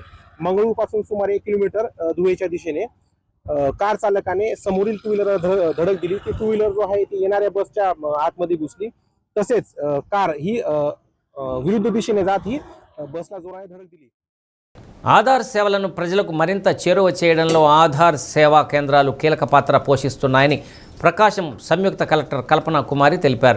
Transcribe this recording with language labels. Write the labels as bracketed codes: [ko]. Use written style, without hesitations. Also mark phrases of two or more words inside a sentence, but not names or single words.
[mr] मंगळूरपासून सुमारे 1 किलोमीटर धुळेच्या दिशेने कार चालकाने समोरील [en] two wheeler [mr] धडक दिली. ती [en] two wheeler [mr] जो आहे ती येणाऱ्या बसच्या आतमध्ये घुसली. तसेच कार ही विरुद्ध दिशेने जात ही बसला जोराने धडक दिली. [te] ఆధార్ సేవలను ప్రజలకు మరింత చేరువ చేయడంలో ఆధార్ సేవా కేంద్రాలు కీలక పాత్ర పోషిస్తున్నాయని ప్రకాశం సంయుక్త కలెక్టర్ కల్పనా కుమారి తెలిపారు.